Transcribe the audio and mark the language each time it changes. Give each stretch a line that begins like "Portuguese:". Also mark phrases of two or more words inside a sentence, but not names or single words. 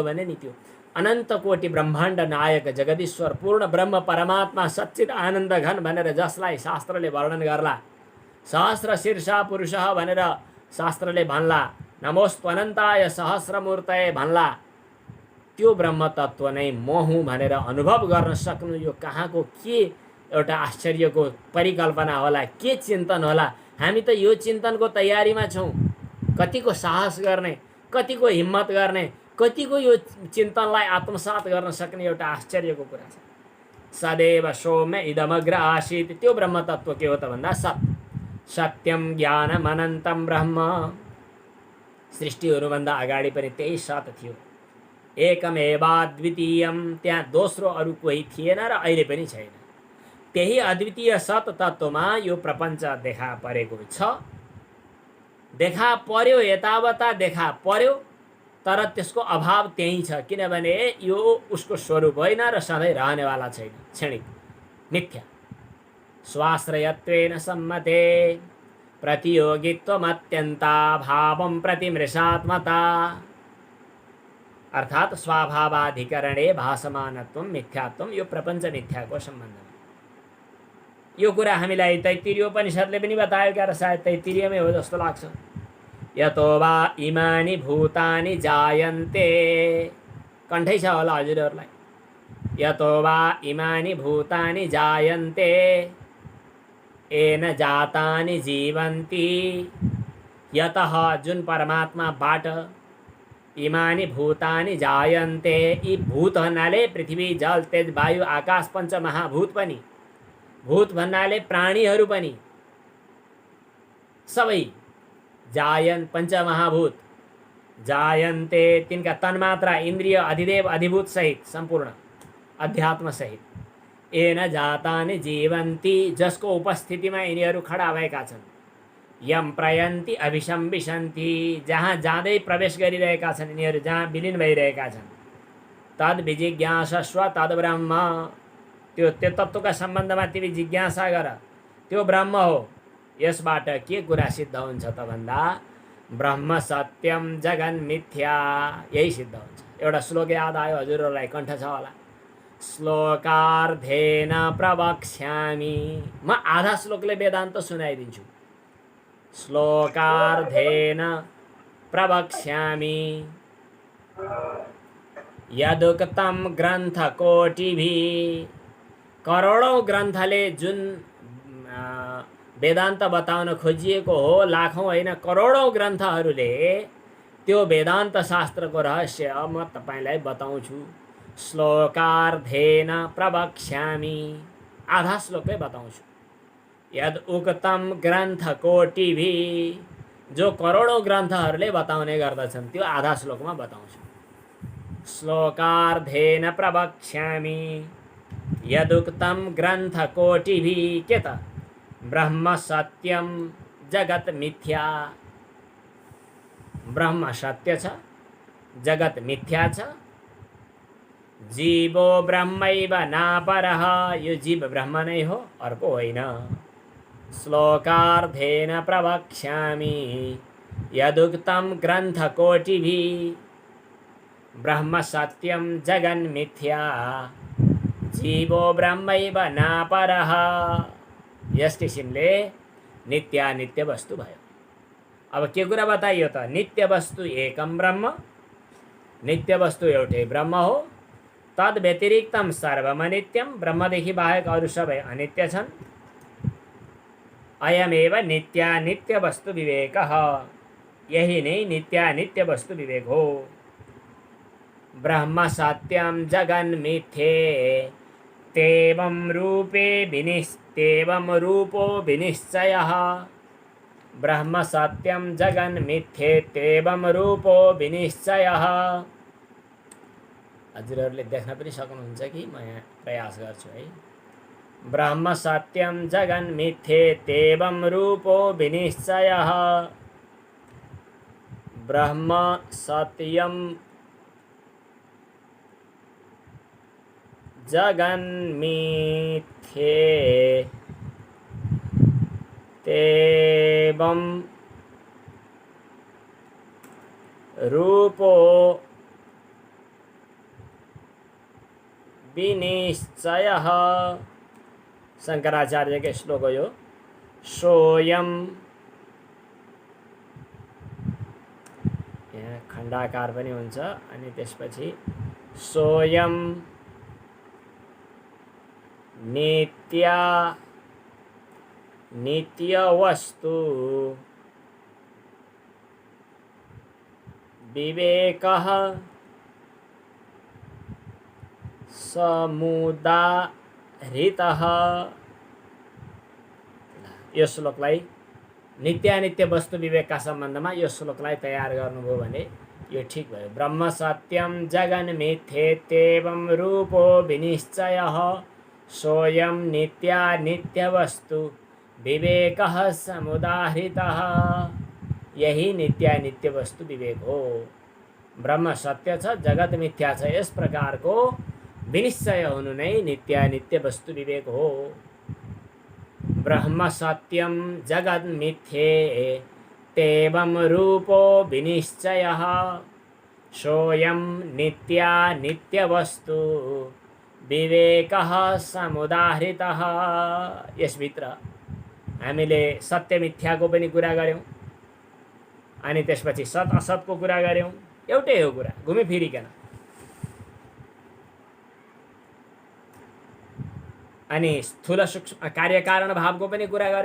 Nepali: भने नि त्यो अनन्त कोटि ब्रह्माण्ड नायक जगदीश्वर पूर्ण ब्रह्म परमात्मा सच्चित आनन्द घन भनेर जसलाई शास्त्रले वर्णन गर्ला,
Sanskrit: सहस्र शीर्षा पुरुष
Nepali: भनेर शास्त्रले भन्ला,
Sanskrit: नमोस्त्वनन्ताय सहस्रमूर्तये
Nepali: भन्ला, त्यो ब्रह्म तत्त्व नै म हुँ भनेर अनुभव गर्न सक्नु यो कहाँको के एउटा आश्चर्यको परिकल्पना होला, के चिन्तन होला। हामी त यो चिन्तनको तयारीमा छौँ। कतिको साहस गर्ने, कतिको हिम्मत गर्ने, कतिको यो चिन्तनलाई आत्मसात गर्न सक्ने एउटा आश्चर्यको कुरा छ।
Sanskrit: सदैव सौम्य इदमग्र आसीत्,
Nepali: त्यो ब्रह्म तत्त्व के हो त भन्दा सत्,
Sanskrit: सत्यम ज्ञानम अनन्तम ब्रह्म।
Nepali: सृष्टिहरूभन्दा अगाडि पनि त्यही सत थियो, एकमेवाद्वितीयम, त्यहाँ दोस्रो अरू कोही थिएन र अहिले पनि छैन। त्यही अद्वितीय सत तत्त्वमा यो प्रपञ्च देखा परेको छ। देखा पर्यो, यतावता देखा पर्यो, तर त्यसको अभाव त्यही छ, किनभने यो उसको स्वरूप होइन र सधैँ रहनेवाला छैन, क्षणिक मिथ्या।
Sanskrit: स्वाश्रयत्वेन सम्मते प्रतियोगित्वमत्यन्ता भावं प्रतिमृषात्मता, अर्थात् स्वाभावाधिकरणे भासमानत्वं मिथ्यात्वं,
Nepali: यो प्रपञ्च मिथ्याको सम्बन्धमा। यो कुरा हामीलाई तैत्तिरीयोपनिषद्ले पनि बतायो क्या, र सायद तैत्तिरीयमै हो जस्तो लाग्छ।
Sanskrit: यतो वा इमानि भूतानि जायन्ते,
Nepali: कण्ठै छ होला हजुरहरूलाई।
Sanskrit: यतो वा इमानि भूतानि जायन्ते येन जातानि जीवन्ति, यतः
Nepali: जुन परमात्माबाट
Sanskrit: इमानि भूतानि जायन्ते,
Nepali: यी भूत भन्नाले पृथ्वी जल तेज वायु आकाश पञ्च महाभूत पनि, भूत भन्नाले प्राणीहरू पनि सबै,
Sanskrit: जायन पञ्चमहाभूत जायन्ते,
Nepali: तिनका तन्मात्रा इन्द्रिय अधिदेव अधिभूत सहित सम्पूर्ण अध्यात्म
Sanskrit: सहित, येन जातानि जीवन्ति,
Nepali: जसको उपस्थितिमा यिनीहरू खडा भएका छन्,
Sanskrit: यम प्रयन्ति अभिसम्बिशन्ति,
Nepali: जहाँ जाँदै प्रवेश गरिरहेका छन् यिनीहरू, जहाँ विलीन भइरहेका छन्,
Sanskrit: तद् विजिज्ञासस्व तद् ब्रह्म,
Nepali: त्यो तत्त्वका सम्बन्धमा तिमी जिज्ञासा गर, त्यो ब्रह्म हो। यसबाट के कुरा सिद्ध हुन्छ त भन्दा
Sanskrit: ब्रह्म सत्यम जगन मिथ्या,
Nepali: यही सिद्ध हुन्छ। एउटा श्लोक याद आयो हजुरहरूलाई, कण्ठ छ होला।
Sanskrit: श्लोकार्धेन प्रवक्ष्यामि,
Nepali: म आधा श्लोकले वेदान्त सुनाइदिन्छु।
Sanskrit: श्लोकार्धेन प्रवक्ष्यामि यदुक्तं ग्रन्थकोटिभिः,
Nepali: करोडौं ग्रन्थले जुन वेदान्त बताउन खोजिएको हो, लाखौं होइन करोडौं ग्रन्थहरूले त्यो वेदान्त शास्त्रको रहस्य म तपाईलाई बताउँछु।
Sanskrit: श्लोकार्धेन प्रवक्ष्यामि,
Nepali: आधा श्लोकै बताउँछु।
Sanskrit: यद उक्तम ग्रन्थकोटिभिः,
Nepali: जो करोडौं ग्रन्थहरूले बताउने गर्दछन् त्यो आधा श्लोकमा बताउँछु।
Sanskrit: श्लोकार्धेन प्रवक्ष्यामि यदुक्तम ग्रन्थकोटिभिः,
Nepali: के त
Sanskrit: ब्रह्म सत्यम जगत मिथ्या,
Nepali: ब्रह्म सत्य छ, जगत मिथ्या छ,
Sanskrit: जीवो ब्रह्मैव नापरः,
Nepali: यो जीव ब्रह्म नै हो, अर्को होइन।
Sanskrit: श्लोकार्धेन प्रवक्ष्यामि यदुक्तं ग्रन्थकोटिभिः, ब्रह्म सत्यम जगन् मिथ्या, जीवो ब्रह्मैव नापरः।
Nepali: यस किसिमले नित्यानित्य वस्तु भयो। अब के कुरा बताइयो त,
Sanskrit: नित्य वस्तु एकम ब्रह्म,
Nepali: नित्य वस्तु एउटै ब्रह्म हो,
Sanskrit: तद व्यतिरिक्तम सर्वमनित्यम,
Nepali: ब्रह्मदेखि बाहेक अरू सबै अनित्य छन्।
Sanskrit: अयमेव नित्यानित्य वस्तु विवेकः,
Nepali: यही नै नित्यानित्य वस्तु विवेक हो।
Sanskrit: ब्रह्म सत्यम जगन् मिथ्ये तेवं रूपो विनिश्चयः, ब्रह्म सत्यम जगन् मिथ्येत्येवं रूपो विनिश्चयः।
Nepali: हजुरहरूले देख्न पनि सक्नुहुन्छ कि म यहाँ प्रयास गर्छु है।
Sanskrit: ब्रह्म सत्यम जगन् मिथ्येत्येवं रूपो विनिश्चयः। ब्रह्म सत्यम जगन्मिथ्येत्येवं रूपो विनिश्चयः।
Nepali: शंकराचार्य के श्लोक हो यो। सोयम, यहाँ खण्डाकार पनि हुन्छ अनि त्यसपछि
Sanskrit: सोयम नित्य वस्तु विवेकः समुदाहृतः।
Nepali: यो श्लोकलाई नित्यानित्य वस्तु विवेकका सम्बन्धमा यो श्लोकलाई तयार गर्नुभयो भने यो ठिक भयो।
Sanskrit: ब्रह्म सत्यम जगन् मिथ्येत्येवं रूपो विनिश्चयः सोयम नित्यानित्य वस्तु विवेकः समुदाहृतः।
Nepali: यही नित्यानित्य वस्तु विवेक हो। ब्रह्म सत्य छ, जगत मिथ्या छ, यस प्रकारको विनिश्चय हुनु नै नित्यानित्य वस्तु विवेक हो।
Sanskrit: ब्रह्म सत्यम जगत् मिथ्येत्येवं रूपो विनिश्चयः सोयम नित्यानित्य वस्तु विवेकः समुदाहृतः।
Nepali: यसभित्र हामीले सत्य मिथ्याको पनि कुरा गर्यौं अनि त्यसपछि सत असतको कुरा गर्यौं। एउटै हो कुरा, घुमिफिरिकन। अनि स्थूल सूक्ष्म कार्यकारण भावको पनि कुरा गर्यौं।